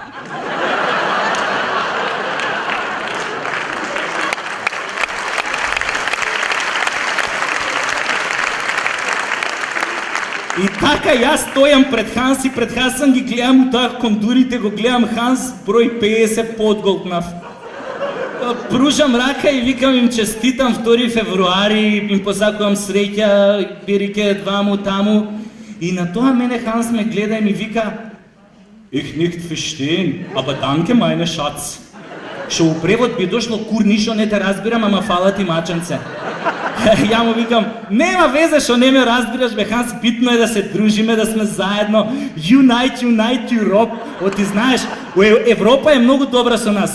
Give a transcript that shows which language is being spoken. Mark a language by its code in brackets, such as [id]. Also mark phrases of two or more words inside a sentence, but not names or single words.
[mk] И така јас стојам пред Ханс и пред Хасан ги гледам у таа кондурите, го гледам Ханс, број 50 подголтнав. Пружам рака и викам им честитам 2 февруари, им посакувам среќа, берике дваму таму. И на тоа мене Ханс ме гледа и ми вика [de] "Ich nicht verstehen, aber danke meine Schatz." [mk] Што у превод би дошло "Кур, ништо не те разбирам, ама фала ти маченце." Ја му викам, нема везе што не ме разбираш бе Ханс, битно е да се дружиме, да сме заедно. [en] Unite Europe. [mk] Ти знаеш, Европа е многу добра со нас.